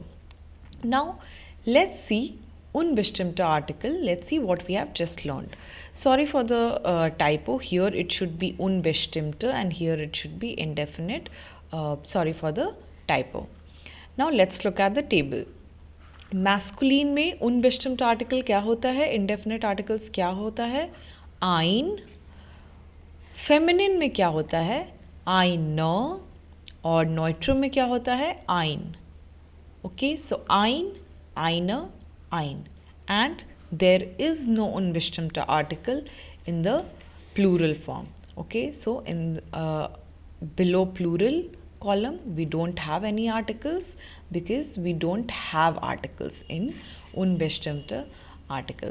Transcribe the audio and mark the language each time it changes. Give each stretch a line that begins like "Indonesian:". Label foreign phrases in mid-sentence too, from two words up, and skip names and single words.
English: Now let's see
German: unbestimmter Artikel.
English: Let's see what we have just learned. Sorry for the typo. Here it should be unbestimmter and here it should be indefinite. Sorry for the typo. Now let's look at the table.
Hindi: मैस्कुलिन में unbestimmter आर्टिकल क्या होता है,
English: indefinite articles
Hindi: क्या होता है, ein. फेमिनिन में क्या होता है, eine. और नॉइट्रो में क्या होता है,
English: ein. Okay, so
German: ein, eine, ein.
English: And there is no unbestimmter article in the plural form. Okay, so in below plural column we don't have any articles because we don't have articles in unbestimmter article.